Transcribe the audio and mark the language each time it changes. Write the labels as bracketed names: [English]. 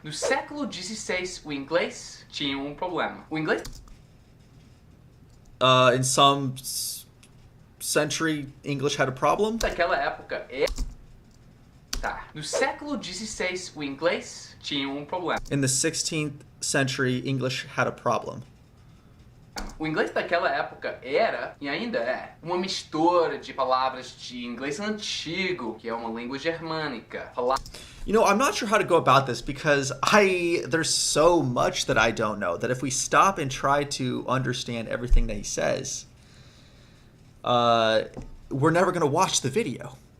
[Portuguese] No século XVI, o inglês tinha um problema. O inglês... [English] In some century, English had a problem. [Portuguese] Naquela época, no século XVI, o inglês tinha um problema. [English] In the 16th century, English had a problem. [Portuguese] O inglês daquela época era, e ainda é, uma mistura de palavras de inglês antigo, que é uma língua germânica. [English] You know, I'm not sure how to go about this because there's so much that I don't know that if we stop and try to understand everything that he says, we're never going to watch the video.